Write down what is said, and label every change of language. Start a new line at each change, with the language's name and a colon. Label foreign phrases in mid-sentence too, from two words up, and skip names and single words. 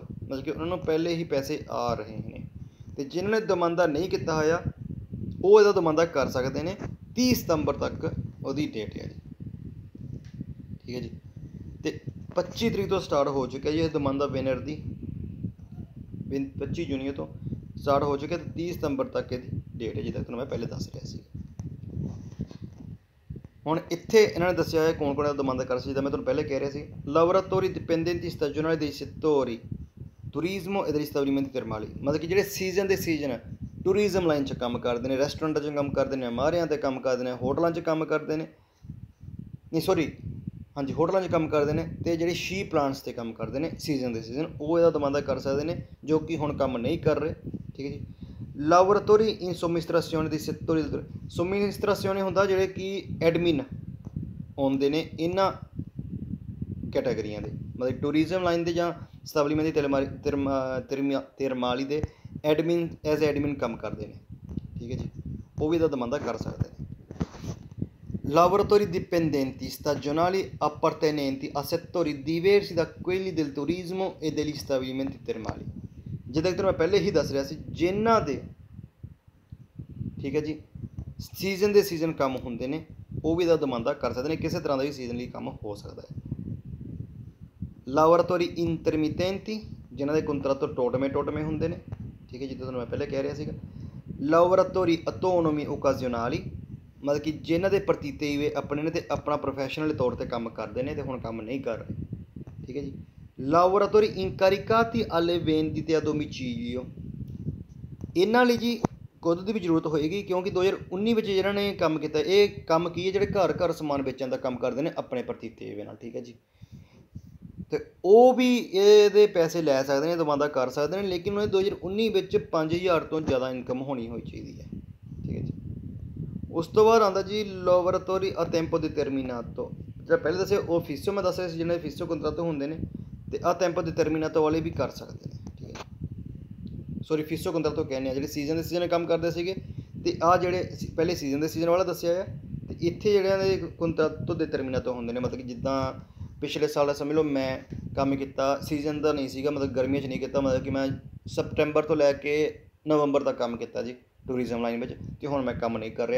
Hindi: मतलब कि उन्होंने पहले ही पैसे आ रहे हैं। तो जिन्होंने दमांदा नहीं किया होया वो इहदा दमांदा कर सकते हैं। 30 सितंबर तक उसकी डेट है जी। ठीक है जी।
Punjabi: तो 25 ਤਰੀਕ ਤੋਂ ਸਟਾਰਟ ਹੋ ਚੁੱਕਿਆ ਜੀ ਇਹ ਦਮਾਂਦਾ ਵਿਨਰ ਦੀ 25 ਜੂਨ ਤੋਂ ਸਟਾਰਟ ਹੋ ਚੁੱਕਿਆ ਤੇ 30 ਸਤੰਬਰ ਤੱਕ ਇਹਦੀ ਡੇਟ ਹੈ, ਜਿੱਦਾਂ ਤੁਹਾਨੂੰ ਮੈਂ ਪਹਿਲੇ ਦੱਸ ਰਿਹਾ ਸੀ। ਹੁਣ ਇੱਥੇ ਇਹਨਾਂ ਨੇ ਦੱਸਿਆ ਹੋਇਆ ਕੌਣ ਕੌਣ ਇਹਦਾ ਦਮਾਂਦਾ ਕਰ ਸਕਦਾ। ਮੈਂ ਤੁਹਾਨੂੰ ਪਹਿਲੇ ਕਹਿ ਰਿਹਾ ਸੀ
Italian: lavoratori dipendenti stagionali dei settori turismo e degli stabilimenti termali,
Punjabi: ਮਤਲਬ ਕਿ ਜਿਹੜੇ ਸੀਜ਼ਨ ਦੇ ਸੀਜ਼ਨ
English: tourism line
Punjabi: 'ਚ ਕੰਮ ਕਰਦੇ ਨੇ, ਰੈਸਟੋਰੈਂਟਾਂ 'ਚ ਕੰਮ ਕਰਦੇ ਨੇ, ਮਾਰਿਆਂ 'ਤੇ ਕੰਮ ਕਰਦੇ ਨੇ, ਹੋਟਲਾਂ 'ਚ ਕੰਮ ਕਰਦੇ ਨੇ, ਨਹੀਂ ਸੋਰੀ ਹਾਂਜੀ ਹੋਟਲਾਂ 'ਚ ਕੰਮ ਕਰਦੇ ਨੇ, ਅਤੇ ਜਿਹੜੇ ਸ਼ੀ ਪਲਾਂਟਸ 'ਤੇ ਕੰਮ ਕਰਦੇ ਨੇ ਸੀਜ਼ਨ ਦੇ ਸੀਜ਼ਨ, ਉਹ ਇਹਦਾ ਦਮਾਂਦਾ ਕਰ ਸਕਦੇ ਨੇ ਜੋ ਕਿ ਹੁਣ ਕੰਮ ਨਹੀਂ ਕਰ ਰਹੇ। ਠੀਕ ਹੈ ਜੀ।
Italian: lavoratori in somministrazione dei settori somministrazione
Punjabi: ਹੁੰਦਾ ਜਿਹੜੇ ਕਿ ਐਡਮਿਨ ਆਉਂਦੇ ਨੇ ਇਹਨਾਂ ਕੈਟਾਗਰੀਆਂ ਦੇ, ਮਤਲਬ
English: tourism line
Punjabi: ਦੇ ਜਾਂ ਸਟੈਬਲਿਮੈਂਟ ਦੀ ਤਿਰਮਾਲੀ ਦੇ
English: admin as admin
Punjabi: ਕੰਮ ਕਰਦੇ ਨੇ। ਠੀਕ ਹੈ ਜੀ, ਉਹ ਵੀ ਇਹਦਾ ਦਮਾਂਦਾ ਕਰ ਸਕਦੇ ਨੇ।
Italian: lavoratori dipendenti stagionali appartenenti a settori diversi da quelli del turismo e degli stabilimenti termali,
Punjabi: ਜਿੱਦਾਂ ਕਿ ਮੈਂ ਪਹਿਲੇ ਹੀ ਦੱਸ ਰਿਹਾ ਸੀ ਜਿਨ੍ਹਾਂ ਦੇ ਠੀਕ ਹੈ ਜੀ ਸੀਜ਼ਨ ਦੇ ਸੀਜ਼ਨ ਕੰਮ ਹੁੰਦੇ ਨੇ ਉਹ ਵੀ ਇਹਦਾ ਦਮਾਂਦਾ ਕਰ ਸਕਦੇ ਨੇ, ਕਿਸੇ ਤਰ੍ਹਾਂ ਦਾ ਵੀ ਸੀਜ਼ਨ ਲਈ ਕੰਮ ਹੋ ਸਕਦਾ ਹੈ।
Italian: lavoratori intermittenti
Punjabi: ਜਿਨ੍ਹਾਂ ਦੇ ਕੰਟਰੈਕਟ ਟੋਟਵੇਂ ਹੁੰਦੇ ਨੇ। ਠੀਕ ਹੈ, ਜਿੱਦਾਂ ਤੁਹਾਨੂੰ ਮੈਂ ਪਹਿਲੇ ਕਹਿ ਰਿਹਾ ਸੀਗਾ।
Italian: lavoratori autonomi occasionali
Punjabi: ਮਤਲਬ ਕਿ ਜਿਨ੍ਹਾਂ ਦੇ ਪ੍ਰਤੀਤੇ ਵੇ ਆਪਣੇ ਨੇ ਅਤੇ ਆਪਣਾ ਪ੍ਰੋਫੈਸ਼ਨਲ ਤੌਰ 'ਤੇ ਕੰਮ ਕਰਦੇ ਨੇ ਅਤੇ ਹੁਣ ਕੰਮ ਨਹੀਂ ਕਰ ਰਹੇ। ਠੀਕ ਹੈ ਜੀ।
Italian: lavoratori incaricati alle vendite a domicilio,
Punjabi: ਇਹਨਾਂ ਲਈ ਜੀ ਖੁਦ ਦੀ ਵੀ ਜ਼ਰੂਰਤ ਹੋਏਗੀ ਕਿਉਂਕਿ 2019 ਵਿੱਚ ਜਿਹਨਾਂ ਨੇ ਕੰਮ ਕੀਤਾ ਇਹ ਕੰਮ ਕੀ ਹੈ ਜਿਹੜੇ ਘਰ ਘਰ ਸਮਾਨ ਵੇਚਣ ਦਾ ਕੰਮ ਕਰਦੇ ਨੇ ਆਪਣੇ ਪ੍ਰਤੀਤੇ ਵੇ ਨਾਲ। ਠੀਕ ਹੈ ਜੀ, ਅਤੇ ਉਹ ਵੀ ਇਹਦੇ ਪੈਸੇ ਲੈ ਸਕਦੇ ਨੇ, ਦਮਾਂਦਾ ਕਰ ਸਕਦੇ ਨੇ, ਲੇਕਿਨ ਉਹਨੇ 2019 ਵਿੱਚ 5000 ਤੋਂ ਜ਼ਿਆਦਾ ਇਨਕਮ ਹੋਣੀ ਚਾਹੀਦੀ ਹੈ। ਠੀਕ ਹੈ ਜੀ। ਉਸ ਤੋਂ ਬਾਅਦ ਆਉਂਦਾ ਜੀ
Italian: lavoratori a tempo determinato,
Punjabi: ਜਿਹੜਾ ਪਹਿਲੇ ਦੱਸਿਆ ਉਹ ਫਿਸੋ ਮੈਂ ਦੱਸ ਰਿਹਾ ਸੀ, ਜਿਹਨਾਂ ਦੇ ਫਿਸੋ ਕੰਟਰੈਕਟ ਹੁੰਦੇ ਨੇ, ਅਤੇ ਆ
Italian: tempo determinato
Punjabi: ਵਾਲੇ ਵੀ ਕਰ ਸਕਦੇ ਨੇ। ਠੀਕ ਹੈ, ਸੋਰੀ ਫਿਸੋ ਕੰਟਰੈਕਟ ਕਹਿੰਦੇ ਆ ਜਿਹੜੇ ਸੀਜ਼ਨ ਦੇ ਸੀਜ਼ਨ ਕੰਮ ਕਰਦੇ ਸੀਗੇ, ਅਤੇ ਆਹ ਜਿਹੜੇ ਪਹਿਲੇ ਸੀਜ਼ਨ ਦੇ ਸੀਜ਼ਨ ਵਾਲਾ ਦੱਸਿਆ ਹੈ, ਅਤੇ ਇੱਥੇ ਜਿਹੜਿਆਂ ਦੇ ਕੰਟਰੈਕਟ determinato ਹੁੰਦੇ ਨੇ, ਮਤਲਬ ਕਿ ਜਿੱਦਾਂ ਪਿਛਲੇ ਸਾਲ ਸਮਝ ਲਓ ਮੈਂ ਕੰਮ ਕੀਤਾ ਸੀਜ਼ਨ ਦਾ ਨਹੀਂ ਸੀਗਾ, ਮਤਲਬ ਗਰਮੀਆਂ 'ਚ ਨਹੀਂ ਕੀਤਾ, ਮਤਲਬ ਕਿ ਮੈਂ ਸਪਟੈਂਬਰ ਤੋਂ ਲੈ ਕੇ ਨਵੰਬਰ ਤੱਕ ਕੰਮ ਕੀਤਾ ਜੀ
English: tourism line
Punjabi: ਵਿੱਚ, ਅਤੇ ਹੁਣ ਮੈਂ ਕੰਮ ਨਹੀਂ ਕਰ ਰਿਹਾ।